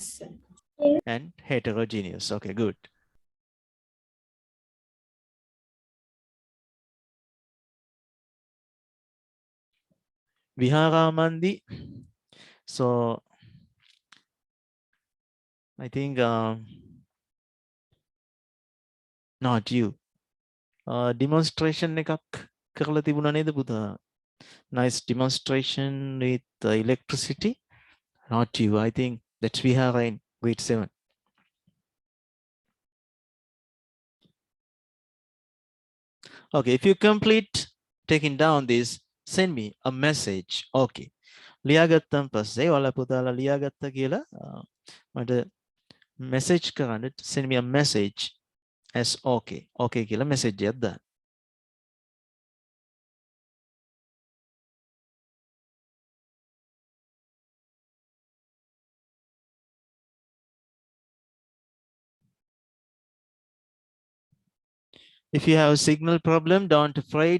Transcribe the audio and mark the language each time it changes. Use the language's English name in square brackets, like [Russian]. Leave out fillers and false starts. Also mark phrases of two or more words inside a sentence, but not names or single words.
[English] and heterogeneous. Okay, good. Viharamandi. So I think not you. [Sinhala] Demonstration එකක් කරලා තිබුණා නේද පුතා? [English] Nice demonstration with electricity. Not you. I think that's Vihara in grade 7. Okay, if you complete taking down this, send me a message. [Sinhala] Okay. ලියාගත්තන් පස්සේ ඔයාලා පුතාලා ලියාගත්ත කියලා මට message කරන්න, [English] send me a message as okay. [Sinhala] Okay කියලා message එකක් දාන්න. [English] If you have a signal problem, don't afraid.